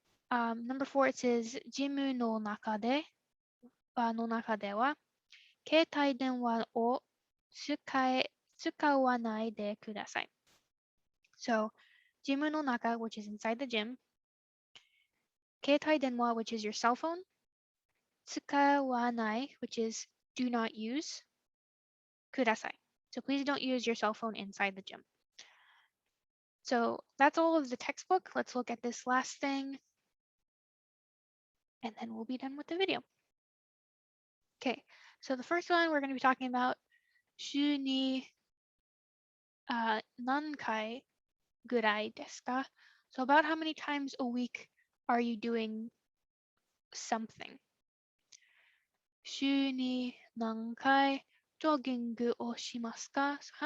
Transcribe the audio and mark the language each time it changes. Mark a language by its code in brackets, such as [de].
[en] Number 4 it says [ja] ジムの中では携帯電話を使わないでください. [en] So ジムの中 which is inside the gym. 携帯電話 which is your cell phone. 使わない which is do not use. [ja] ください. [en] So please don't use your cell phone inside the gym. So that's all of the textbook. Let's look at this last thing. And then we'll be done with the video. Okay, so the first one we're going to be talking about [ja] 週に何回ぐらいですか? [en] So about how many times a week are you doing something? [ja] 週に何回ジョギングをしますか?